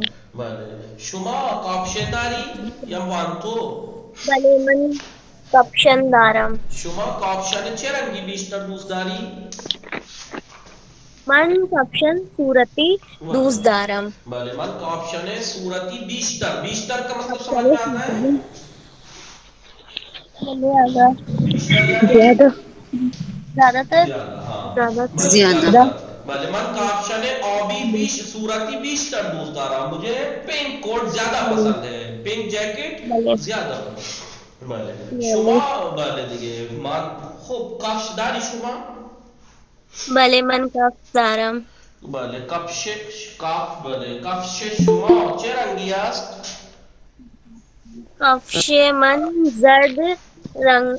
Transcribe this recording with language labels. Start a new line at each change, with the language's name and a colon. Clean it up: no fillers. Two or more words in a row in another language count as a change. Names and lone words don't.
Persian: بله شما کاپشن داری یا مانتو؟ بله من کاپشن دارم. شما کاپشن چه رنگی بیشتر دوست داری؟ من کاپشن صورتی دوست دارم. بله من کاپشن صورتی بیشتر،
Urdu: بیشتر کا مطلب سمجھ میں آتا ہے؟
Persian: بله آقا. بیشتر یعنی
Urdu: زیادہ. زیادہ تر. زیادہ، ہاں زیادہ
Persian: بله
Urdu: زیادہ.
Persian: بله من کاپشن آبی بیش صورتی بیشتر دوست دارم.
Urdu: مجھے
English: pink coat
Urdu: زیادہ پسند ہے،
English: pink jacket
Urdu: زیادہ.
Persian: بله شما بله دیگه من خوب کفش داری شما؟ بله من کفش دارم. بله کفش بله کفش شما چه رنگی است؟ کفش من زرد رنگ